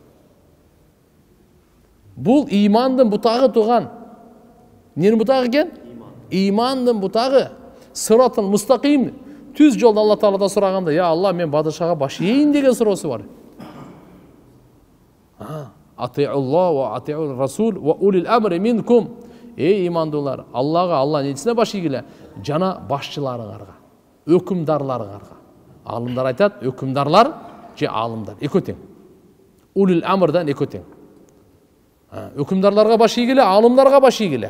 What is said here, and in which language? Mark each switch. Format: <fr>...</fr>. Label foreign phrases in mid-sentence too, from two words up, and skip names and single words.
<ky>Бул имандын бутагы туган. Эмненин бутагы экен? Имандын бутагы.</ky> <ar>الصراط المستقيم.</ar> <ky>Түз жолду Алла Тааладан сураганда, я Алла, мен бадышага баш ийин деген суроосу бар.</ky> <ar>أطيعوا الله وأطيعوا الرسول وأولي الأمر منكم.</ar> <ky>Эй имандуулар, Аллага, Алла нечисине баш ийгиле, жана башчыларыңарга, өкүмдарларыңарга. Алымдар айтат, өкүмдарлар же алымдар экөө тең.</ky> <ar>أولي الأمر</ar> <ky>экөө тең. Өкүмдарларга баш ийгиле, алымдарга баш ийгиле.</ky>